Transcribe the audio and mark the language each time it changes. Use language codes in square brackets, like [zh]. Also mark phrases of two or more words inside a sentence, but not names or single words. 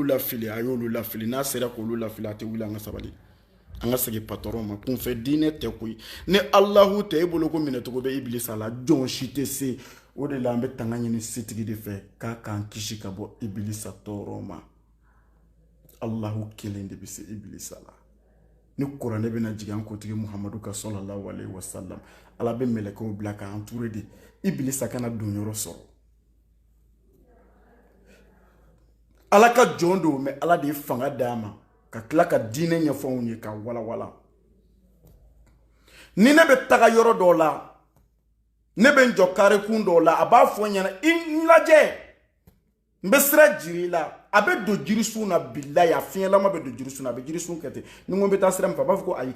[bm] lafili a y'olu lafili n'a sera k'olu lafili a tɛ wuli an ka sabali an ka segin patron ma kunfɛn diinɛ tɛ koyi ni Alahu tɛ e bolo ko minɛcogo bɛ Ibilisa la jɔn si tɛ se o de la an bɛ tanga ɲini setigi de fɛ k'a k'an kisi ka bɔ Ibilisa tɔɔrɔ ma Alahu kelen de bɛ se Ibilisa la ni kuranɛ bɛna jigin an kotigi Muhamadu ka [ar] صلى الله عليه وسلم [bm] ala bɛ mɛlɛkɛw bila ka [fr] entouré de [bm] Ibilisa kana don yɔrɔ sɔrɔ ala ka jɔn don mais ala de ye fanga d'a ma ka tila ka diinɛ ɲɛfɔw ye ka walawala ni ne bɛ taga yɔrɔ dɔw la ne bɛ n jɔ karekun dɔw la a b'a fɔ ɲɛna i lajɛ n bɛ sira jiri la a bɛ don jirisun na bilayi a fiɲɛlama bɛ don jirisun na a bɛ jirisun kɛ ten ni ko n bɛ taa sira min fɛ a b'a fɔ ko ayi